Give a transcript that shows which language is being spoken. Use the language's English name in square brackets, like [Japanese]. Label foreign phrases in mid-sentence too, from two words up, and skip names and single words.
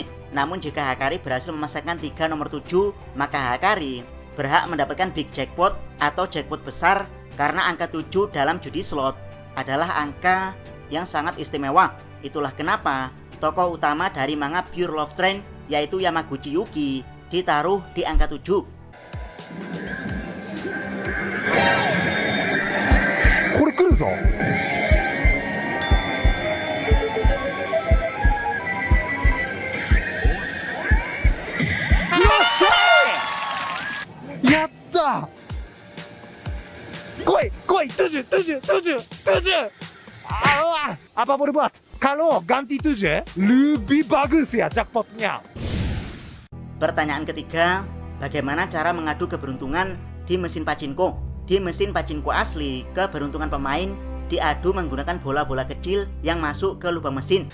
[Indonesian] Namun jika Hakari berhasil memasangkan 3 nomor 7, maka Hakari berhak mendapatkan [English] big jackpot [Indonesian] atau jackpot besar, karena angka 7 dalam judi slot adalah angka yang sangat istimewa. Itulah kenapa tokoh utama dari manga Pure Love Train, yaitu Yamaguchi Yuki, ditaruh di angka 7. [Japanese] これ来るぞ。よっしゃー！やった！来い来い tujuh. [Indonesian] Apa boleh buat? Kalau ganti 7 lebih bagus ya jackpotnya. Pertanyaan ketiga, bagaimana cara mengadu keberuntungan di mesin pachinko? Di mesin pachinko asli, keberuntungan pemain diadu menggunakan bola-bola kecil yang masuk ke lubang mesin.